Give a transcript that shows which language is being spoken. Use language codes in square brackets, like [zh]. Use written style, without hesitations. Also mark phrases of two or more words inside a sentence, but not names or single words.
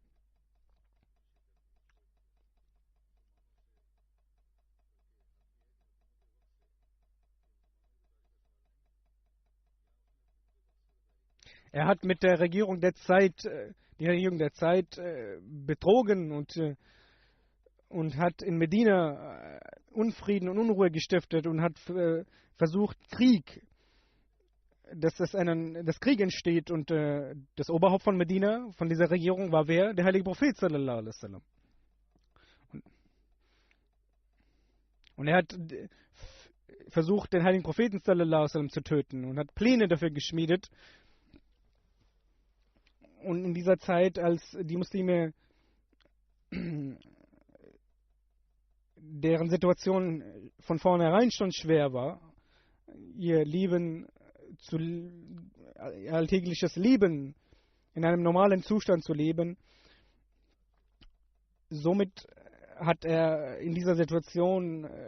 [de] Er hat mit der Regierung der Zeit, betrogen und hat in Medina Unfrieden und Unruhe gestiftet und hat versucht, dass Krieg entsteht. Und das Oberhaupt von Medina, von dieser Regierung, war wer? Der heilige Prophet [ar] صلى الله عليه وسلم. [de] Und er hat versucht, den heiligen Propheten [ar] صلى الله عليه وسلم [de] zu töten und hat Pläne dafür geschmiedet. Und in dieser Zeit, als die Muslime, deren Situation von vornherein schon schwer war, ihr alltägliches Leben in einem normalen Zustand zu leben, somit hat er in dieser Situation